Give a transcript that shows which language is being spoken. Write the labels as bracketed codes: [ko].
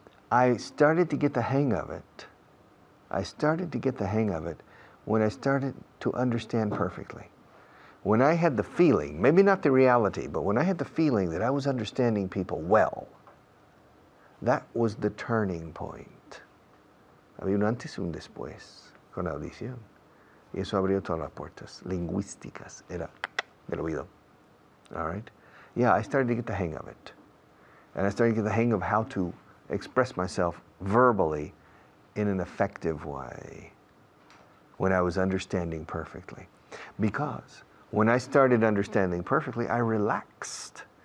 [en] I started to get the hang of it. I started to get the hang of it when I started to understand perfectly. When I had the feeling, maybe not the reality, but when I had the feeling that I was understanding people well, that was the turning point. [es] Había un antes y un después con la audición. Y eso abrió todas las puertas lingüísticas. Era del oído. All right? [en] Yeah, I started to get the hang of it. And I started to get the hang of how to express myself verbally in an effective way when I was understanding perfectly. Because when I started understanding perfectly, I relaxed.